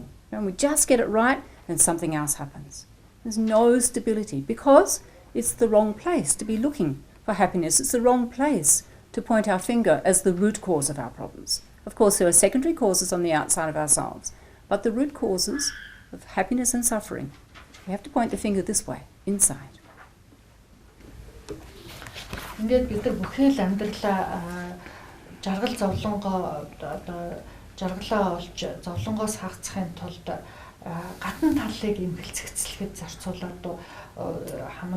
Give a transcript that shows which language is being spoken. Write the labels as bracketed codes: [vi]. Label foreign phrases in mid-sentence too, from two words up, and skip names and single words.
[en] And we just get it right, and something else happens. There's no stability because it's the wrong place to be looking for happiness. It's the wrong place to point our finger as the root cause of our problems. Of course, there are secondary causes on the outside of ourselves, but the root causes of happiness and suffering, we have to point the finger this way, inside. [mn] Ингээд бид нар бүхэл амьдралаа жаргал зовлонгоо жаргалаа олж зовлонгоос хагацхын тулд гадна талыг эмгэлцэгцлэхэд зарцуулаад хамаг